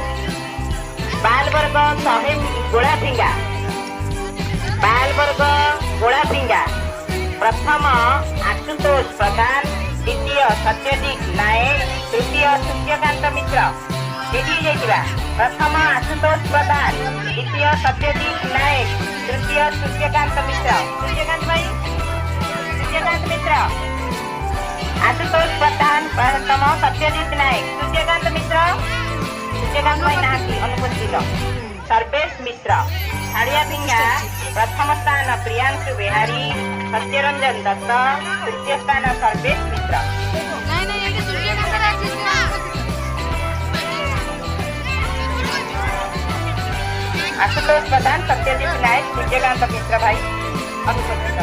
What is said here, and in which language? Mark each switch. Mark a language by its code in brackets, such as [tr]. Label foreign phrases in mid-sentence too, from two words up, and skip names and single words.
[or] ବାଳବର୍ଗ 100 ଗୋଡ଼ାଫିଙ୍ଗା ପ୍ରଥମ ଆଶୁତୋଷ ପ୍ରଧାନ, ଦ୍ୱିତୀୟ ସତ୍ୟଜିତ ନାୟକ, ତୃତୀୟ ସୂର୍ଯ୍ୟକାନ୍ତ ମିଶ୍ର। ପ୍ରଥମ ଆଶୁତୋଷ ପ୍ରଧାନ, ଦ୍ୱିତୀୟ ସତ୍ୟଜିତ ନାୟକ, ତୃତୀୟ ସୂର୍ଯ୍ୟକାନ୍ତ ମିଶ୍ର। ସୂର୍ଯ୍ୟକାନ୍ତ ଭାଇ ସୂର୍ଯ୍ୟକାନ୍ତ ମିଶ୍ର, ଆଶୁତୋଷ ପ୍ରଧାନ ପ୍ରଥମ, ସତ୍ୟଜିତ ନାୟକ, ସୂର୍ଯ୍ୟକାନ୍ତ ମିଶ୍ର ସୂର୍ଯ୍ୟକାନ୍ତ ଭାଇ ନାତି ଅନୁପସ୍ଥିତ। ସର୍ବେଶ ମିଶ୍ର ଛାଡ଼ିଆ ଫିଙ୍ଗା ପ୍ରଥମ ସ୍ଥାନ ପ୍ରିୟାଂଶୁ ବିହାରୀ, ସତ୍ୟରଞ୍ଜନ ଦତ୍ତ, ତୃତୀୟ ସ୍ଥାନ ସର୍ବେଶ ମିଶ୍ର। ଆଶୁତୋଷ ପ୍ରଧାନ, ସତ୍ୟଜିତ ନାୟକ, ସୂର୍ଯ୍ୟକାନ୍ତ ମିଶ୍ର ଭାଇ ଅନୁପସ୍ଥିତ।